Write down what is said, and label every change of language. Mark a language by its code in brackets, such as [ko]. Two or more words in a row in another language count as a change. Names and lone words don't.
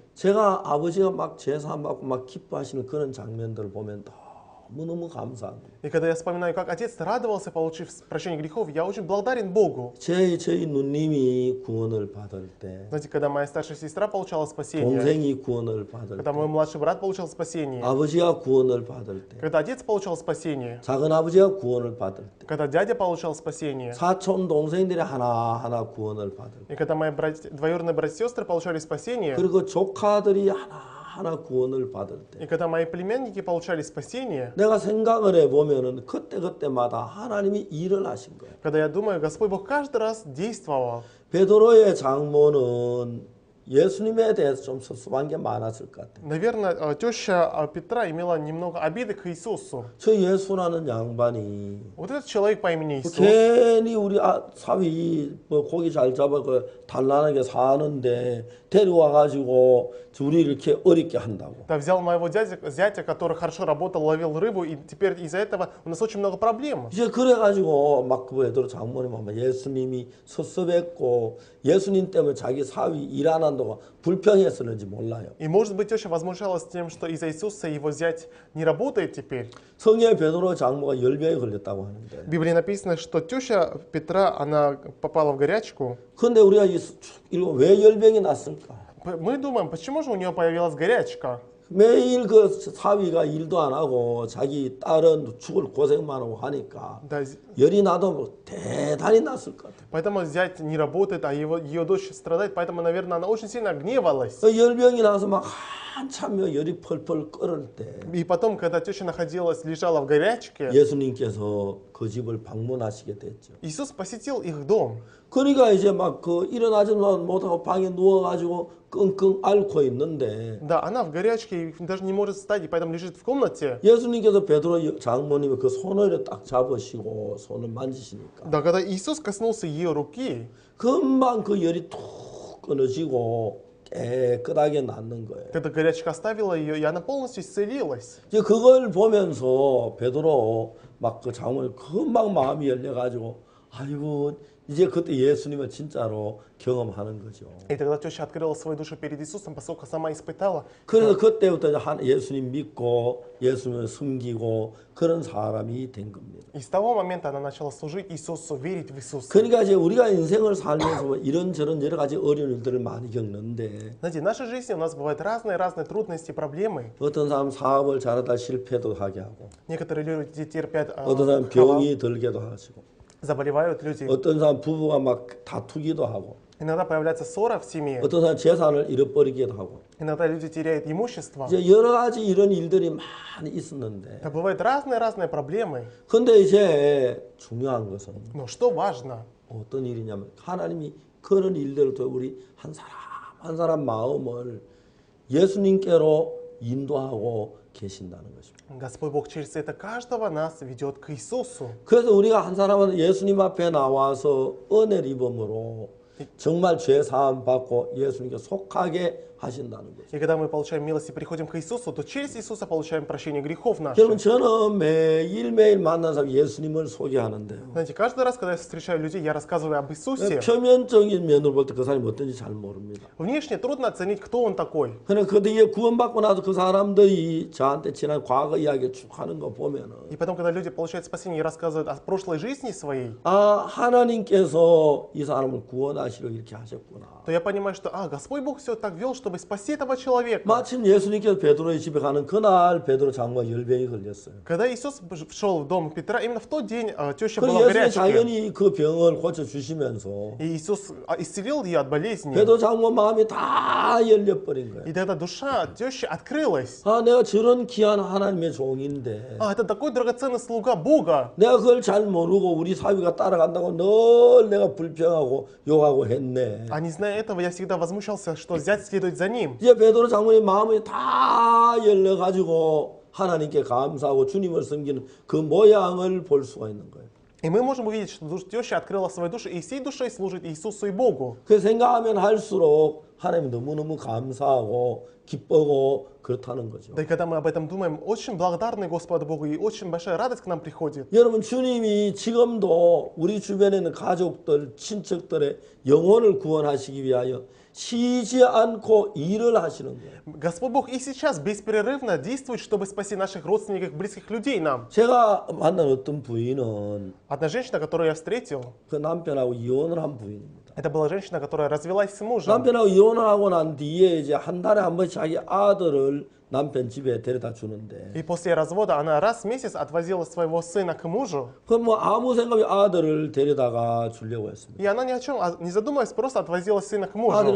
[ko] 제가 아버지가 막 죄 사함 받고 막 기뻐하시는 그런 장면들을 보면 너무너무 감사합니다. [ru] И когда я вспоминаю, как Отец радовался, получив прощение грехов, я очень благодарен Богу. [ko] 저희 누님이 구원을 받을 때, [ru] Знаете, когда моя старшая сестра получала спасение, [ko] 동생이 구원을 받을 [ru] когда [ko] 때, [ru] мой младший брат получал спасение, [ko] 아버지가 구원을 받을 때, [ru] когда отец получал спасение, [ko] 작은 아버지가 구원을 받을 때, [ru] когда дядя получал спасение, [ko] 사촌 동생들이 하나하나 구원을 받을 때, [ru] и когда мои двоюродные братья и сестры получали спасение, [ko] 그리고 조카들이 하나하나 구원을 받을 때, [ru] и когда мои племянники получали спасение, [ko] 내가 생각을 해보면은 그때마다 하나님이 일을 하신 거예요. [ru] когда я думаю, Господь Бог каждый раз действовал. [ko] 베드로의 장모는 예수님에 대해서 좀 섭섭한 게 많았을 것 같아요. [ru] Наверное, теща Петра имела немного обиды к Иисусу. [ko] 저 예수라는 양반이 [ru] Вот этот человек по имени Иисус, [ko] 괜히 우리 사위 고기 잘 잡아서 단란하게 사는데 데려와 가지고 둘이 이렇게 어렵게 한다고. [ru] да, взял моего зятя, который хорошо работал, ловил рыбу, и теперь из-за этого у нас очень много проблем. [ko] 이제 그래 가지고 막 그 베드로 장모님 아마 예수님이 섭섭했고 예수님 때문에 자기 사위 일 안 한다 한다고 불평했었는지 몰라요. [ru] И может быть теща возмущалась тем, что из-за Иисуса его зять не работает теперь. [ko] 성경에 베드로 장모가 열병에 걸렸다고 하는데. [ru] В Библии написано, что теща Петра, она попала в горячку. [ko] 그런데 우리가 이거 왜 열병이 났을까? [ru] Мы думаем, почему же у нее появилась горячка? [ko] 매일 그 사위가 일도 안 하고 자기 딸은 죽을 고생만 하고 하니까 [ru] Да, [ko] 열이 나도 뭐 대단히 났을 것 같아요. [ru] поэтому зять не работает, а ее дочь страдает, поэтому, наверное, она очень сильно гневалась. [ko] 그 열병이 나서 막 한참 열이 펄펄 끓을 때 [ru] И потом, когда теща лежала в горячке, [ko] 예수님께서 그 집을 방문하시게 됐죠. [ru] Иисус посетил их дом. [ko] 그러니까 이제 막 그 일어나지 못하고 방에 누워가지고 끙끙 앓고 있는데 [ru] Да, она в горячке и даже не может встать, и поэтому лежит в комнате. [ko] 예수님께서 베드로 장모님의 그 손을 딱 잡으시고 손을 만지시니까 [ru] Да, когда Иисус коснулся ее руки, [ko] 금방 그 열이 툭 끊어지고 깨끗하게 낫는 거예요. [ru] когда горячка оставила ее, и она полностью исцелилась. [ko] 이제 그걸 보면서 베드로 막 그 장모님 금방 마음이 열려가지고 아이고 이제 그때 예수님을 진짜로 경험하는 거죠. [ru] И тогда теща открыла свою душу перед Иисусом, поскольку сама испытала. [ko] 그래서 그때부터 이제 예수님 믿고 예수님을 숨기고 그런 사람이 된 겁니다. [ru] И с того момента она начала служить Иисусу, верить в Иисуса. [ko] 그러니까 이제 우리가 인생을 살면서 이런저런 여러 가지 어려운 일들을 많이 겪는데 [ru] Знаете, в нашей жизни у нас бывают разные трудности, проблемы. [ko] 어떤 사람 사업을 잘하다 실패도 하게 하고 [ru] Некоторые люди терпят [ko] 어떤 사람 [ru] провал, [ko] 병이 들게도 하시고 [ru] заболевают люди. [ko] 어떤 사람 부부가 막 다투기도 하고 [ru] Иногда появляется ссора в семье. [ko] 어떤 사람 재산을 잃어버리기도 하고 [ru] Иногда люди теряют имущество. [ko] 이제 여러 가지 이런 일들이 많이 있었는데 [ru] Да, бывают разные проблемы. [ko] 근데 이제 중요한 것은 [ru] Но что важно? [ko] 어떤 일이냐면 하나님이 그런 일들을 통해 우리 한 사람 한 사람 마음을 예수님께로 인도하고 계신다는 것입니다. [ru] Господь Бог через это каждого нас ведет к Иисусу. [ko] 그래서 우리가 한 사람은 예수님 앞에 나와서 은혜를 입음으로 정말 죄 사함 받고 예수님께 속하게 하신다는 거죠. [ru] И когда мы получаем милость и приходим к Иисусу, то через Иисуса получаем прощение грехов [ko] 여러분 [ru] наших. [ko] 저는 매일매일 만난 사람 예수님을 소개하는데요. [ru] Знаете, каждый раз, когда я встречаю людей, я рассказываю об Иисусе. [ko] 표면적인 면으로 볼 때 그 사람이 어떤지 잘 모릅니다. [ru] Внешне трудно оценить, кто он такой. [ko] 그러나 그 뒤에 구원받고 나서 그 사람들이 저한테 지난 과거 이야기를 쭉 하는 거 보면은 [ru] И потом, когда люди получают спасение и рассказывают о прошлой жизни своей, [ko] 아 하나님께서 이 사람을 구원하시려 이렇게 하셨구나. [ru] то я понимаю, что Господь Бог все так вел, чтобы спасти этого человека. [ko] 마침 예수님께서 베드로의 집에 가는 그날 베드로 장모가 열병이 걸렸어요. [ru] Когда Иисус шел в дом Петра, именно в тот день теща [ko] 그래서 [ru] была в [ko] 예수님이 [ru] горячке. [ko] 당연히 그 병을 고쳐 주시면서 [ru] И Иисус исцелил ее от болезни. [ko] 베드로 장모 마음이 다 열려버린 거예요. [ru] И тогда душа тещи открылась. [ko] 아 내가 저런 귀한 하나님의 종인데 [ru] Это такой драгоценный слуга Бога. [ko] 내가 그걸 잘 모르고 우리 사위가 따라간다고 늘 내가 불평하고 욕하고 했네. [ru] А не зная этого, я всегда возмущался, что зять следует за ним. [ko] 이제 베드로 장모의 마음이 다 열려가지고 하나님께 감사하고 주님을 섬기는 그 모양을 볼 수가 있는 거예요. [ru] И мы можем увидеть, что теща открыла свою душу и всей душой служит Иисусу и Богу. [ko] 그 생각하면 할수록 하나님 너무너무 감사하고 기쁘고 그렇다는 거죠. [ru] Да и когда мы об этом думаем, очень благодарны Господу Богу и очень большая радость к нам приходит. [ko] 여러분 주님이 지금도 우리 주변에 있는 가족들, 친척들의 영혼을 구원하시기 위하여 쉬지 않고 일을 하시는 거예요. [ru] Господь Бог и сейчас беспрерывно действует, чтобы спасти наших родственников, близких людей нам. [ko] 제가 만난 어떤 부인은 [ru] Одна женщина, которую я встретил, [ko] 그 남편하고 이혼을 한 부인입니다. [ru] это была женщина, которая развелась с мужем. [ko] 남편하고 이혼을 하고 난 뒤에 이제 한 달에 한 번씩 자기 아들을 남편 집에 데려다 주는데 [ru] И после развода она раз в месяц отвозила своего сына к мужу. [ko] 그럼 뭐 아무 생각 없이 아들을 데려다가 주려고 했습니다. [ru] И она ни о чем не задумываясь, просто отвозила сына к [ko] 아들이